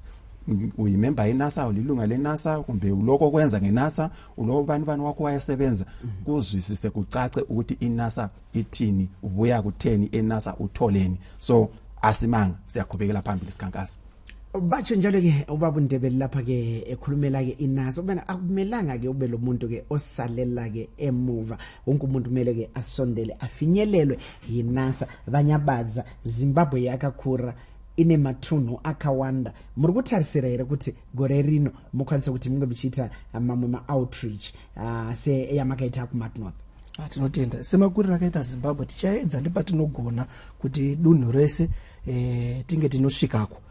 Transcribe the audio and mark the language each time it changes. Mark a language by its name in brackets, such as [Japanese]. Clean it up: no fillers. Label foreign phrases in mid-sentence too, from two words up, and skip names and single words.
[North Ndebele] Uyimember eNASA, ulilunga leNASA, kumbe uloko kwenza ngeNASA, ulobani wakho wayesebenza, kuzwisise kucace ukuthi iNASA ithini, ubuya kutheni eNASA, utholeni. So asimanga siyaqhubekela phambili sikhankasa. Batsho njalo ke ubaba Ndebele lapha ke ekhulumela ke iNASA ubena akumelanga ke ube lo muntu ke osalela ke emuva, wonke umuntu kumele ke asondele afinyelelwe yiNASA. [Shona] Banyabaza Zimbabwe yakakhura ine mathuno akawanda muri kutarisira kuti gore rino mukwanisa kuti munge bichita mamwe outreach se eyamakaita ku North. Tinotenda semakurira akaita Zimbabwe tichaedza ndipatinogona kuti dunhu rese tinge tinosvikako.